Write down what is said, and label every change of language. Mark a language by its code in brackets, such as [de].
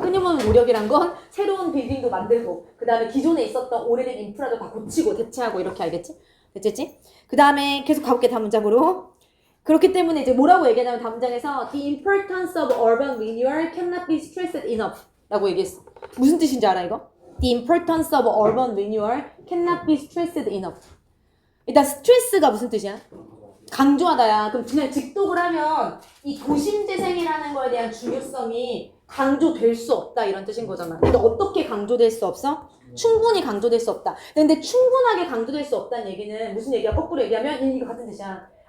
[ko] 끊임없는 노력이란 건 새로운 빌딩도 만들고 그 다음에 기존에 있었던 오래된 인프라도 다 고치고 대체하고 이렇게 알겠지? 됐지? 그 다음에 계속 가볼게 다음 문장으로. 그렇기 때문에 이제 뭐라고 얘기하냐면 다음 문장에서 [en] The importance of urban renewal cannot be stressed enough [ko] 라고 얘기했어. 무슨 뜻인지 알아 이거? [en] The importance of urban renewal cannot be stressed enough. [ko] 일단 스트레스가 무슨 뜻이야? 강조하다야. 그럼 그냥 직독을 하면 이 도심재생이라는 거에 대한 중요성이 강조될 수 없다 이런 뜻인 거잖아. 근데 어떻게 강조될 수 없어? 충분히 강조될 수 없다. 근데 충분하게 강조될 수 없다는 얘기는 무슨 얘기야? 거꾸로 얘기하면 이거 같은 뜻이야.